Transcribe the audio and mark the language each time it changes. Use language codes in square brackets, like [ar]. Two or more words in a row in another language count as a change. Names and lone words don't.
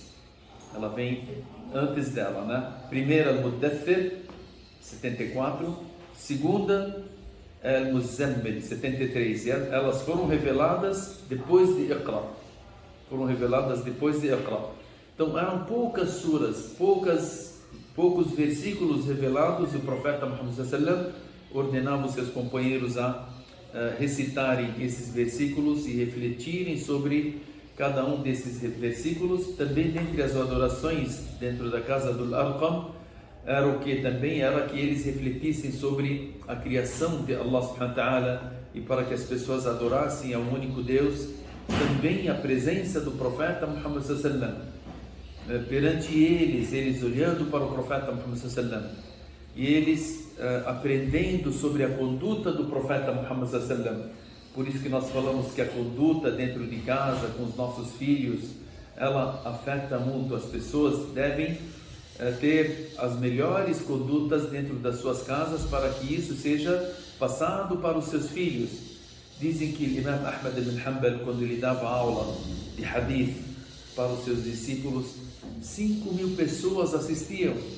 [pt] Ela vem antes dela, né? Primeira Al-Muddathir, 74. Segunda Al-Muzammil, 73. E elas foram reveladas depois de Iqra. Então eram poucas suras, poucos versículos revelados, e o profeta Muhammad [ar] صلى الله عليه وسلم [pt] ordenava os seus companheiros a recitarem esses versículos e refletirem sobre cada um desses versículos. Também dentre as adorações dentro da casa do Arqam era que eles refletissem sobre a criação de Allah [ar] سبحانه وتعالى, [pt] e para que as pessoas adorassem ao único Deus. Também a presença do profeta Muhammad [ar] صلى الله عليه وسلم [pt] perante eles olhando para o profeta Muhammad [ar] صلى الله عليه وسلم, [pt] e eles aprendendo sobre a conduta do profeta Muhammad [ar] صلى الله عليه وسلم. [pt] Por isso que nós falamos que a conduta dentro de casa, com os nossos filhos, ela afeta muito. As pessoas devem ter as melhores condutas dentro das suas casas, para que isso seja passado para os seus filhos. Dizem que Imam Ahmad ibn Hanbal, quando ele dava aula de hadith para os seus discípulos, 5.000 pessoas assistiam.